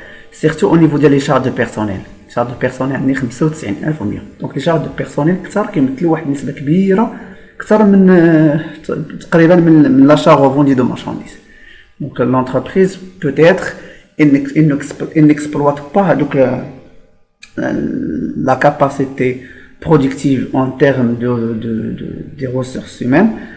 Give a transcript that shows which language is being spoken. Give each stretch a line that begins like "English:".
French: Surtout au niveau des charges de personnel. Les charges de personnel
Arabic: عندي 95100.
French: Donc les charges de personnel
Arabic: كثر كيمثلوا واحد النسبة كبيرة كثر من تقريبا من
French: l'achat revendu de marchandises. Donc l'entreprise peut-être elle n'exploite pas donc la capacité productive en termes des ressources humaines.